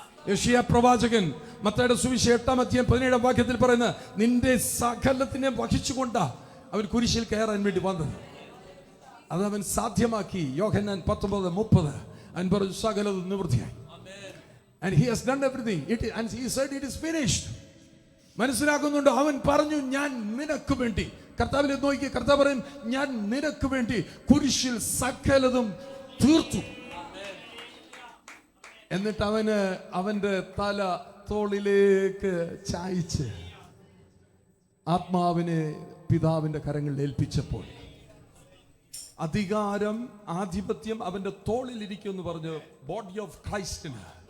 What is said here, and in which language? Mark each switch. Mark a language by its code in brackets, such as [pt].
[ml] യെശയ്യാ പ്രവാചകൻ മത്തായിയുടെ സുവിശേഷം 8-17 വാക്യത്തിൽ പറയുന്ന നിന്റെ സകലത്തിനെ വഹിച്ചുകൊണ്ടാ അവൻ കുരിശിൽ കയറാൻ വേണ്ടി വന്നത്. അത് അവൻ സാധ്യമാക്കി. യോഹന്നാൻ 19:30 അവൻ പറഞ്ഞു സകലതും നിവൃത്തിയായി. [en] And he has done everything. And he said it is finished. [ml] മനസ്സിലാക്കുന്നുണ്ട്. അവൻ പറഞ്ഞു ഞാൻ നിനക്ക് വേണ്ടി. കർത്താവിനെ നോക്കി കർത്താവ് പറയും ഞാൻ നിനക്ക് വേണ്ടി കുരിശിൽ സകലതും തീർത്തു. എന്നിട്ട് അവന്റെ തല തോളിലേക്ക് ചായ്ച്ച് ആത്മാവിനെ പിതാവിന്റെ കരങ്ങളിൽ ഏൽപ്പിച്ചപ്പോൾ അധികാരം ആധിപത്യം അവന്റെ തോളിൽ ഇരിക്കുമെന്ന് പറഞ്ഞ് ബോഡി ഓഫ് ക്രൈസ്റ്റിന്,